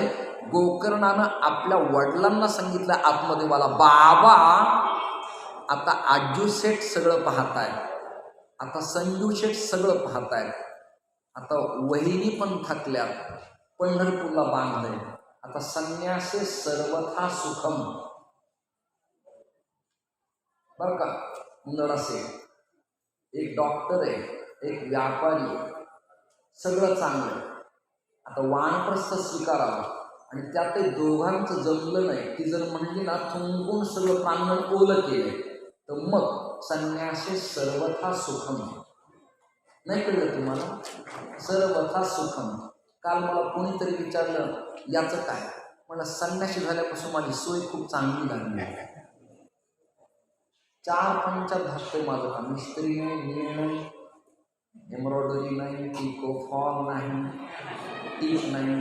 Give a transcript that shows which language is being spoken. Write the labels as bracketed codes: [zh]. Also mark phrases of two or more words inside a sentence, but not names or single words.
[mr] गोकर्णानं आपल्या वडिलांना सांगितलं आत्मदेवाला, बाबा आता आजू शेठ सगळं पाहताय, आता संजू शेठ सगळं पाहताय, आता वहिनी पण थकल्यात, पंढरपूरला बांधलंय, आता [sa] संन्यासे सर्वथा सुखम. [mr] बरं का नडसे एक डॉक्टर आहे, एक व्यापारी आहे, सगळं चांगलं आहे. आता वानप्रस्थ स्वीकारावं आणि त्यात ते दोघांचं जमलं नाही. ती जर म्हणली ना थुंकून सगळं प्रांगण ओलं केलंय तर मग [sa] संन्यासे सर्वथा सुखम. [mr] नाही कळलं तुम्हाला? [sa] सर्वथा सुखम. [mr] काल मला कोणीतरी विचारलं याचं काय, मला संन्यासी झाल्यापासून माझी सोय खूप चांगली लागली. 4 पंचात भागतोय माझं काम. मिस्त्री नाही, नीळ नाही, एम्ब्रॉयडरी नाही, [en] picot fall [mr] नाही, टीप नाही.